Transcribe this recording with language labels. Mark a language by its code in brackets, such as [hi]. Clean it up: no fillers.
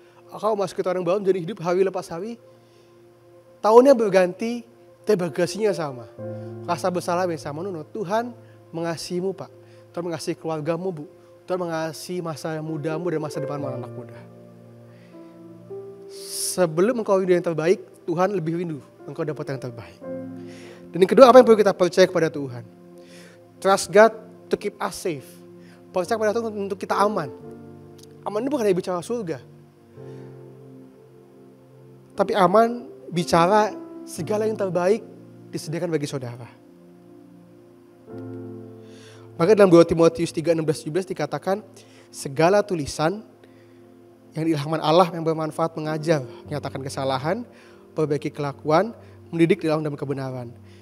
[id] Engkau masuk ke orang baru menjadi hidup hari lepas hari. Tahunnya berganti, tapi bagasinya sama. Rasa bersalah yang sama. Tuhan mengasihimu Pak. Tuhan mengasihi keluargamu Bu. Tuhan mengasihi masa mudamu dan masa depan anak muda. Sebelum engkau rindu yang terbaik, Tuhan lebih rindu engkau dapat yang terbaik. Dan yang kedua, apa yang perlu kita percaya kepada Tuhan? [en] Trust God to keep us safe. [id] Percaya kepada Tuhan untuk kita aman. Aman itu bukan hanya bicara surga. Tapi aman bicara segala yang terbaik disediakan bagi saudara. Maka dalam 2 Timotius 3:16-17 dikatakan, segala tulisan yang diilhamkan Allah yang bermanfaat mengajar, menyatakan kesalahan, perbaiki kelakuan, mendidik dalam kebenaran.